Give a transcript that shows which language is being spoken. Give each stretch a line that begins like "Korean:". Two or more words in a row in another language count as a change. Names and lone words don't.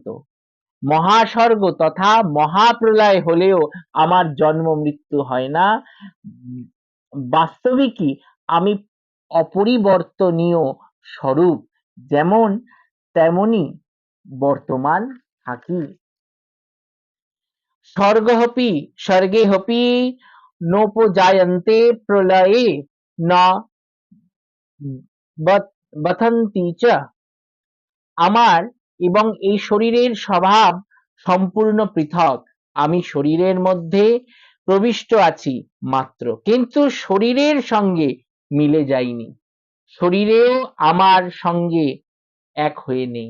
Bangla: মহাস্বর্গ তথা মহাপ্রলয় হলেও আমার জন্ম মৃত্যু হয় না। বাস্তবিকই আমি অপরিবর্তনীয় স্বরূপ, যেমন তেমনি বর্তমান থাকি।
Sanskrit: স্বর্গেহপি নোপজায়ন্তে প্রলয়ে ন বথন্তি চ।
Bangla: আমার এবং এই শরীরের স্বভাব সম্পূর্ণ পৃথক। আমি শরীরের মধ্যে প্রবিষ্ট আছি মাত্র, কিন্তু শরীরের সঙ্গে মিলে যাইনি। শরীরেও আমার সঙ্গে এক হয়ে নেই।